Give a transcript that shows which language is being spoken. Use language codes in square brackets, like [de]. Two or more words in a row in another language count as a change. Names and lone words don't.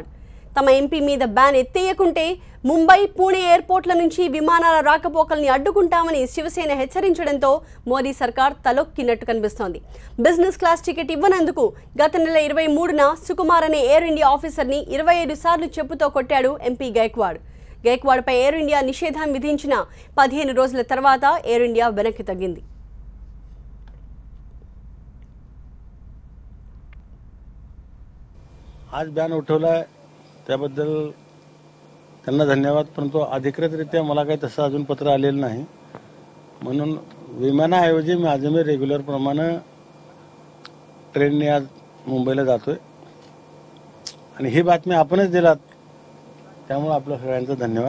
[te] తమ ఎంపీ మీద బ్యాన్ ఎత్తేయకుంటే ముంబై, పూణే ఎయిర్పోర్ట్ల నుంచి విమానాల రాకపోకల్ని అడ్డుకుంటామని శివసేన హెచ్చరించడంతో మోదీ సర్కార్ తలొక్కినట్టు కనిపిస్తోంది. [en] business class ticket [te] ఇవ్వనందుకు గత నెల 23న సుకుమార్ అనే ఎయిర్ ఇండియా ఆఫీసర్ని 25 సార్లు చెప్పుతో కొట్టాడు ఎంపీ గైక్వాడ్. గైక్వాడ్పై ఎయిర్ ఇండియా నిషేధం విధించిన 15 రోజుల తర్వాత ఎయిర్ ఇండియా వెనక్కి తగ్గింది. [mr] आज बॅन उठवलाय त्याबद्दल त्यांना धन्यवाद, परंतु अधिकृतरित्या मला काही तसं अजून पत्र आलेलं नाही. म्हणून विमानाऐवजी माझं मी रेग्युलर प्रमाणे ट्रेनने आज मुंबईला जातोय आणि ही बातमी आपणच दिलात, त्यामुळे आपल्या सगळ्यांचा धन्यवाद.